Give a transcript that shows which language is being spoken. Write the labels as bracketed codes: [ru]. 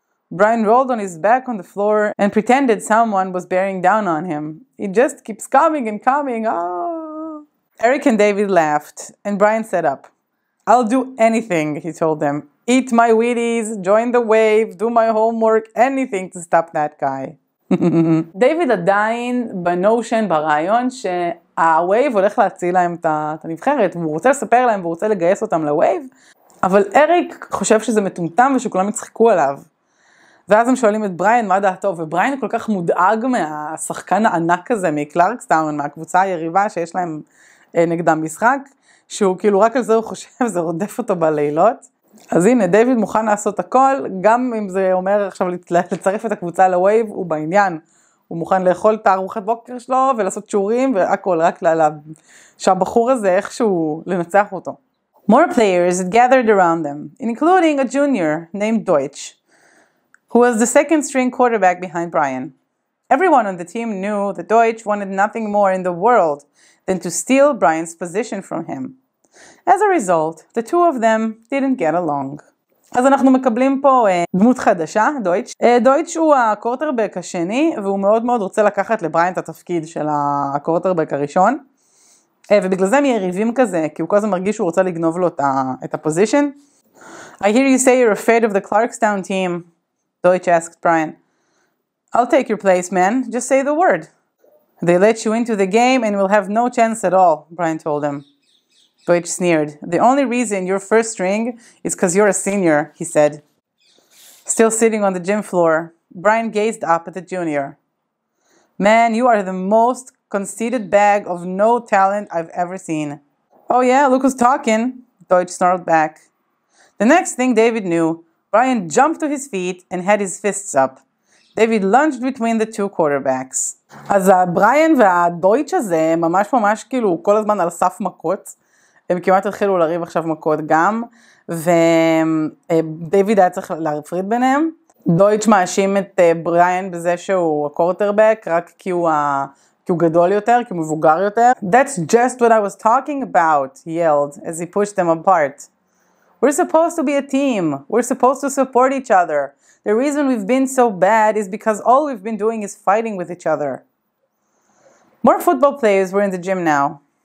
[en] Brian rolled on his back on the floor and pretended someone was bearing down on him. It just keeps coming and coming. Oh. Eric and David laughed, and Brian sat up. I'll do anything, he told them. Eat my Wheaties, join the wave, do my homework, anything to stop that guy. [he] דיוויד עדיין בנושן, ברעיון שהווייב הולך להציל להם את הנבחרת, והוא רוצה לספר להם והוא רוצה לגייס אותם לווייב, אבל אריק חושב שזה מטומטם ושכולם יצחקו עליו. ואז הם שואלים את בריין מה דעתו, ובריין כל כך מודאג מהשחקן הענק הזה מקלרקסטאון, מהקבוצה היריבה שיש להם נגדם משחק, שהוא כאילו רק על זה הוא חושב, זה רודף אותו בלילות. אז הנה, דיוויד מוכן לעשות הכל, גם אם זה אומר עכשיו לצרף את הקבוצה לווייב, הוא בעניין. הוא מוכן לאכול את הארוחת בוקר שלו ולעשות שיעורים והכל, רק שהבחור הזה איכשהו לנצח אותו. [en] More players had gathered around them, including a junior named Deutsch, who was the second string quarterback behind Brian. Everyone on the team knew that Deutsch wanted nothing more in the world than to steal Brian's position from him. As a result, the two of them didn't get along. [he] אז אנחנו מקבלים פה דמות חדשה, דויטש. דויטש הוא הקורטרבק השני, והוא מאוד מאוד רוצה לקחת לבריין את התפקיד של הקורטרבק הראשון. ובגלל זה הם יריבים כזה, כי הוא כל הזמן מרגיש שהוא רוצה לגנוב לו את הפוזישן. [en] I hear you say you're afraid of the Clarkstown team, Deutsch asked Brian. I'll take your place, man. Just say the word. They let you into the game and we'll have no chance at all, Brian told him. Deutsch sneered. The only reason you're first string is because you're a senior, he said. Still sitting on the gym floor, Brian gazed up at the junior. Man, you are the most conceited bag of no talent I've ever seen. Oh yeah, look who's talking, Deutsch snarled back. The next thing David knew, Brian jumped to his feet and had his fists up. David lunged between the two quarterbacks. [he] אז בריין והדויטש הזה ממש כאילו כל הזמן על סף מכות. הם כמעט התחילו לריב עכשיו מכות גם, ודייוויד היה צריך להפריד ביניהם. דויטש מאשים את בריין בזה שהוא הקורטרבק, רק כי הוא גדול יותר, כי הוא מבוגר יותר. [en] That's just what I was talking about, he yelled as he pushed them apart. We're supposed to be a team. We're supposed to support each other. The reason we've been so bad is because all we've been doing is fighting with each other. More football players were in the gym now.